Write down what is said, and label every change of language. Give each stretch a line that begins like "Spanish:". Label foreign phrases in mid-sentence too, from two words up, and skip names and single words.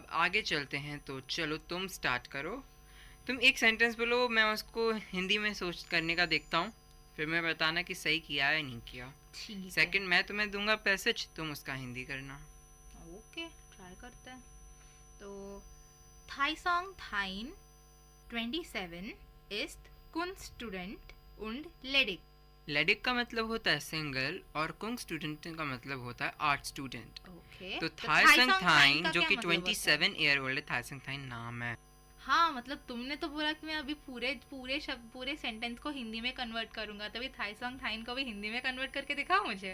Hindi: आगे चलते हैं, तो चलो तुम स्टार्ट करो, तुम एक सेंटेंस बोलो, मैं उसको हिंदी में सोच करने का देखता हूँ, फिर मैं बताना कि सही किया या नहीं किया। सेकंड मैं तुम्हें दूंगा पैसेज, तुम उसका हिंदी करना। ओके, ट्राई करते हैं। तो थाईसोंग थाइन 27
German: ist Kunststudent und ledig।
Hindi: लेडिक का मतलब होता है सिंगल, और कुंग स्टूडेंट का मतलब होता है आर्ट स्टूडेंट। ओके, तो थाईसोंग थाइन जो कि 27 ईयर ओल्ड है, थाईसोंग थाइन नाम है। हाँ, मतलब तुमने तो बोला कि मैं अभी पूरे सेंटेंस को हिंदी में कन्वर्ट करूंगा, तभी थाईसोंग थाइन को भी हिंदी में कन्वर्ट करके दिखाओ मुझे।